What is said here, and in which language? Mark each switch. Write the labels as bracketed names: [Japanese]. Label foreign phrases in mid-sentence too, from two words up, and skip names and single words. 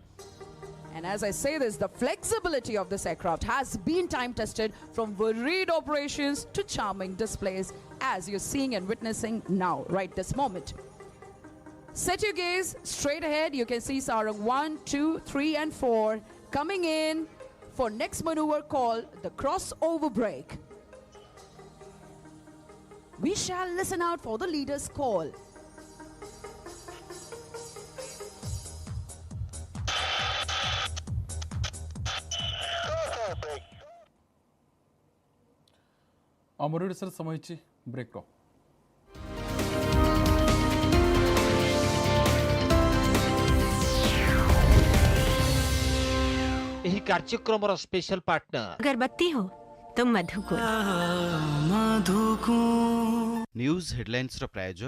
[English] And as I say this, the flexibility of this aircraft has been time-tested from varied operations to charming displays, as you're seeing and witnessing now, right this moment. Set your gaze straight ahead. You can see Sarang 1, 2, 3 and 4 coming in for next maneuver called the crossover break. We shall listen out for the leader's call. [Odia] ଆମର ଓଡ଼ିଶାରେ ସମୟ ହେଇଛି ବ୍ରେକ୍ର। ଏହି [English] कार्यक्रम special partner [Hindi] अगरबत्ती हो तो मधु को। [English] news headlines प्रायोजक